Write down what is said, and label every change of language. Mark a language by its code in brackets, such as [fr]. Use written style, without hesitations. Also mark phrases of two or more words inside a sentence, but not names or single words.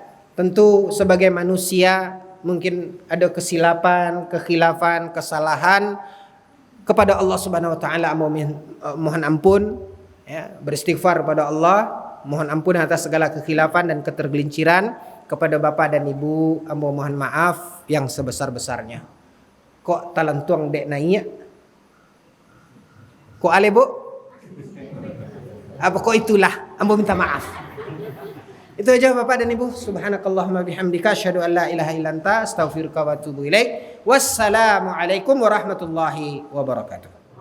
[id] Tentu sebagai manusia mungkin ada kesilapan, kekhilafan, kesalahan. Kepada Allah [ar] سبحانه وتعالى [id] mohon ampun, ya, beristighfar kepada Allah, mohon ampun atas segala kekhilafan dan ketergelinciran. Kepada bapa dan ibu, ambo mohon maaf yang sebesar-besarnya. [min] Kok talantuang dek naik? Kok ale, Bu? Apa kok itulah? Ambo minta maaf. [id] Itu aja Bapak dan Ibu. [ar] سبحانك اللهم بحمدك أشهد أن لا إله إلا أنت أستغفرك وأتوب إليك. السلام عليكم ورحمة الله وبركاته.